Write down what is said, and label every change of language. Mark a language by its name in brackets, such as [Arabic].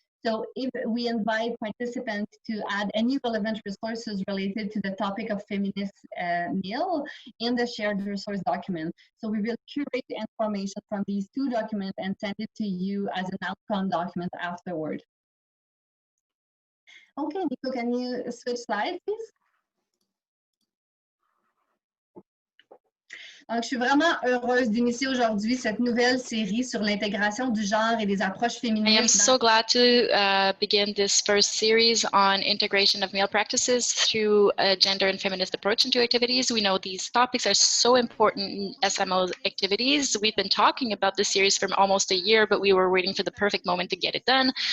[English] So if we invite participants to add any relevant resources related to the topic of Feminist MEAL in the shared resource document. So we will curate the information from these two documents and send it to you as an outcome document afterward. Okay, Nico, can you switch slides, please? [French] Donc, je suis vraiment heureuse d'initier aujourd'hui cette nouvelle série sur l'intégration du genre et des approches [English] I am [French] féministes. [English] so glad to begin this first series on integration of male practices through a gender and feminist approach into activities. We know these topics are so important in SMO activities. We've been talking about this series for almost a year, but we were waiting for the perfect moment to get it done.